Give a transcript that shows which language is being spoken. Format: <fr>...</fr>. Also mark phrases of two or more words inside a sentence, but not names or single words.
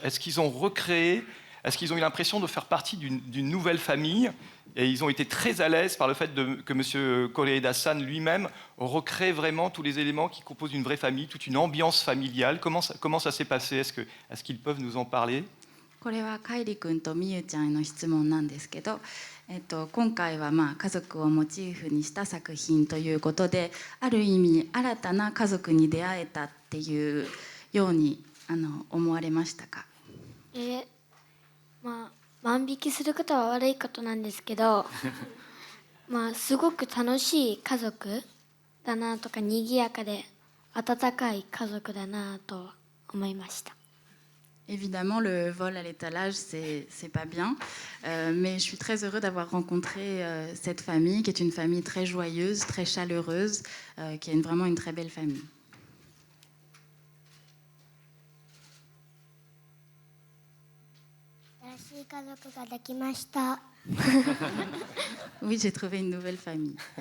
<fr>Est-ce qu'ils ont recréé? Est-ce qu'ils ont eu l'impression de faire partie d'une nouvelle famille? Et ils ont été très à l'aise par le fait que M. Koreeda-san lui-même recrée vraiment tous les éléments qui composent une vraie famille, toute une ambiance familiale. Comment ça s'est passé? Est-ce qu'ils peuvent nous en parler?</fr> <ja>これはカイリ君とミユちゃんへの質問なんですけど、今回は家族をモチーフにした作品ということで、ある意味新たな家族に出会えたっていうように思われましたか？万引きすることは悪いことなんですけどすごく楽しい家族だなとか、賑やかで温かい家族だなと思いました。</ja> <fr>Évidemment, le vol à l'étalage, c'est pas bien, mais je suis très heureux d'avoir rencontré cette famille, qui est une famille très joyeuse, très chaleureuse, qui est vraiment une très belle famille. Oui, j'ai trouvé une nouvelle famille.</fr>